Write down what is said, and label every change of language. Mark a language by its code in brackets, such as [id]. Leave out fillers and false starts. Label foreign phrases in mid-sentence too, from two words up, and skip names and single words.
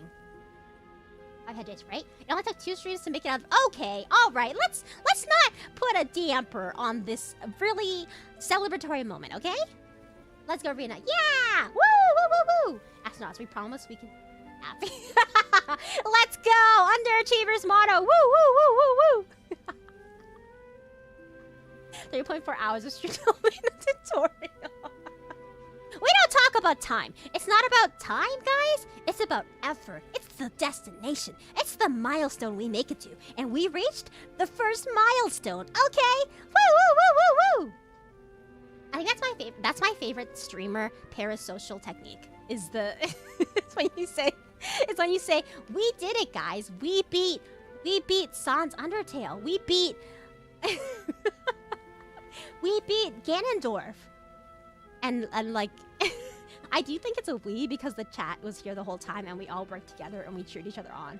[en] I've had this, right? It only took 2 streams to make it out. Okay, all right. Let's not put a damper on this really celebratory moment, okay? Let's go, Rina. Yeah! Woo, woo, woo, woo! Astronauts, we promise we can be happy. Let's go! Underachievers motto. Woo, woo, woo, woo, woo! 3.4 hours of stream tutorial. We don't talk about time. It's not about time, guys. It's about effort. It's the destination. It's the milestone we make it to. And we reached the first milestone. Okay? Woo, woo, woo, woo, woo! I think that's my favorite streamer parasocial technique. Is the it's when you say we did it, guys. We beat Sans Undertale. We beat Ganondorf. And like I do think it's a we because the chat was here the whole time and we all worked together and we cheered each other on.